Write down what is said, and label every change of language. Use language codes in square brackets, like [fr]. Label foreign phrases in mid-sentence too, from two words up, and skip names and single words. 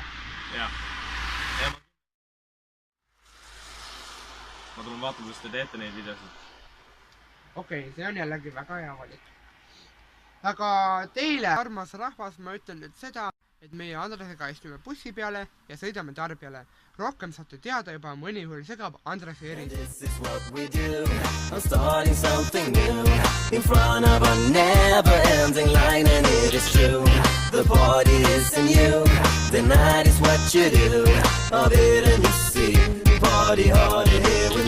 [et] Ja ma tulen vaatama, kuidas te teete neid videosid. Okei, see on jällegi väga hea valik. Aga teile, armas rahvas, ma ütlen nüüd seda, et meie Andresega istume bussi peale ja sõidame Tarbjale. Rohkem saate teada juba mõni hull segab Andrese eri. [en] This is what we do. I'm starting something new in front of a never-ending line, and it is true. The party is in you. The night is what you do. Of it and you see. Party harder here with me.